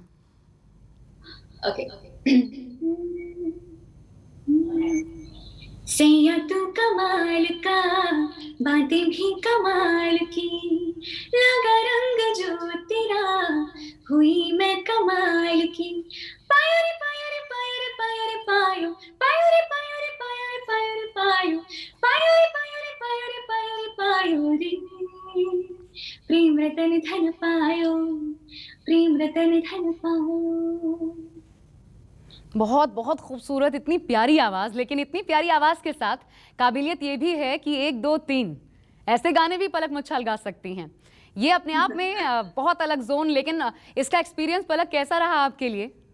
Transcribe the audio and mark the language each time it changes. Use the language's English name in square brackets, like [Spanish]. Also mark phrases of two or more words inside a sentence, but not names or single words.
[Hindi] ओके। सैया तू कमाल का, बातें भी कमाल की, लगा रंग जो तेरा, हुई मैं कमाल की। पायो रे पायो रे पायो रे पायो रे पायो, पायो रे पायो रे पायो रे पायो रे पायो, पायो रे पायो रे पायो रे पायो रे पायो रे, प्रेम रतन धन पायो, प्रेम रतन धन पायो। बहुत बहुत खूबसूरत, इतनी प्यारी आवाज़, लेकिन इतनी प्यारी आवाज़ के साथ काबिलियत ये भी है कि 1 2 3 ऐसे गाने भी पलक मुच्छल गा सकती हैं। ये अपने आप में बहुत अलग जोन। लेकिन इसका एक्सपीरियंस पलक कैसा रहा आपके लिए?